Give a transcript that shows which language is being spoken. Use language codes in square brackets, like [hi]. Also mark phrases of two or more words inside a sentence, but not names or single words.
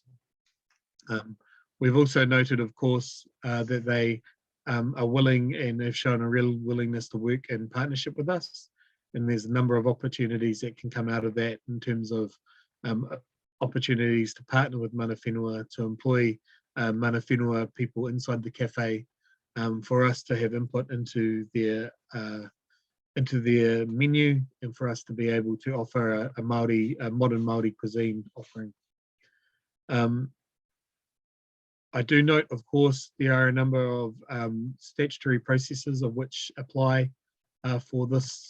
[en] We've also noted, of course, that they are willing and have shown a real willingness to work in partnership with us. And there's a number of opportunities that can come out of that in terms of opportunities to partner with [mi] mana whenua, [en] to employ [mi] mana whenua [en] people inside the cafe, for us to have input into their menu, and for us to be able to offer a modern Māori cuisine offering. I do note, of course, there are a number of statutory processes of which apply for this.